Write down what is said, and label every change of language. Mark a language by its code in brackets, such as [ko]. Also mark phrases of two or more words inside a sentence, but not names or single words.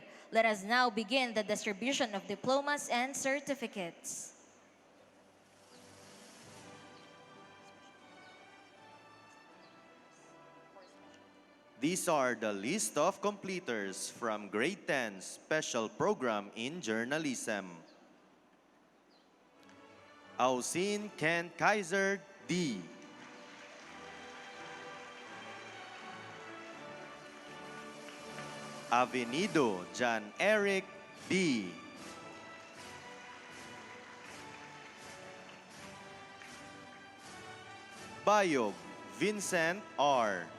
[en] Let us now begin the distribution of diplomas and certificates. These are the list of completers from Grade 10 Special Program in Journalism. Ausin Ken Kaiser, D. Avenido John Eric, B. Bayog Vincent, R.